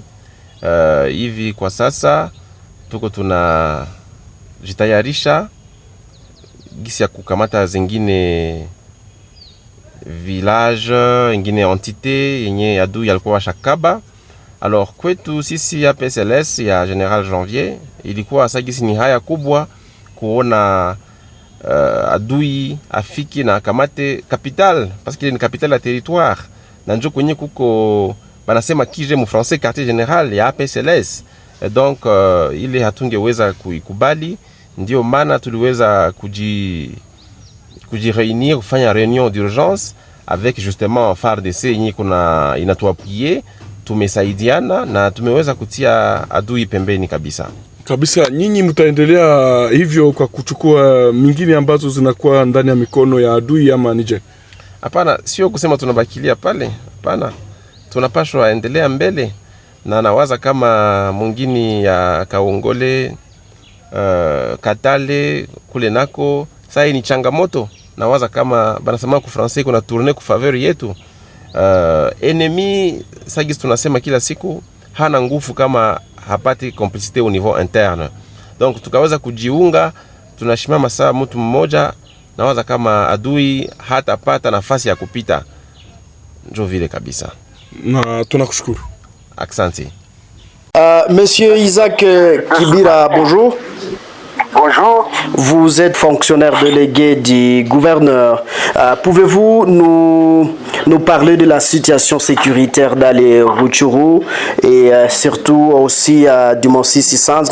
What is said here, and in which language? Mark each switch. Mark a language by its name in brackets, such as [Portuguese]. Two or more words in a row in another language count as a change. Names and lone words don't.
[Swahili] Hivi kwa sasa tuko tunajitayarisha gisi ya kukamata zingine village, ingine entité yenye adui alikuwa washakaba. Alors kwetu sisi ya PCLS ya General Janvier ilikuwa sagisi ni haya kubwa kuona adui afiki na kamate capital [French] parce qu'il est une capitale à territoire [Swahili] na njo kwenye kuko banasema kije mu français [French] quartier général [Swahili] ya PCLS Donc ile hatungeweza kuikubali, ndio maana tuliweza kujireunir kufanya [French] réunion d'urgence avec justement [Swahili] FARDC yenye inatuappuyer, tumesaidiana na tumeweza kutia adui pembeni kabisa. Kabisa, nyinyi mtaendelea hivyo kwa kuchukua mingine ambazo zinakuwa ndani ya mikono ya adui ama nije? Hapana, sio kusema tunabakilia pale. Hapana. Tunapaswa endelea mbele, na nawaza kama mwingine ya Kaongole, Katale kule nako sasa ni changamoto. Nawaza kama banasema ku français kuna tourner ku faveur yetu. Ennemi sagisi tunasema kila siku hana nguvu kama hapati [French] complicité au niveau interne. [Swahili] Donc tukaweza kujiunga, tunashimama sawa mtu mmoja, nawaza kama adui hatapata nafasi ya kupita. Ndio vile kabisa. Na tunakushukuru. Aksanti. [French] Monsieur Isaac Kibira, bonjour. Bonjour. Vous êtes fonctionnaire délégué du gouverneur. Pouvez-vous nous parler de la situation sécuritaire dans les Rutshuru et surtout aussi du Mont Sissi-Centre?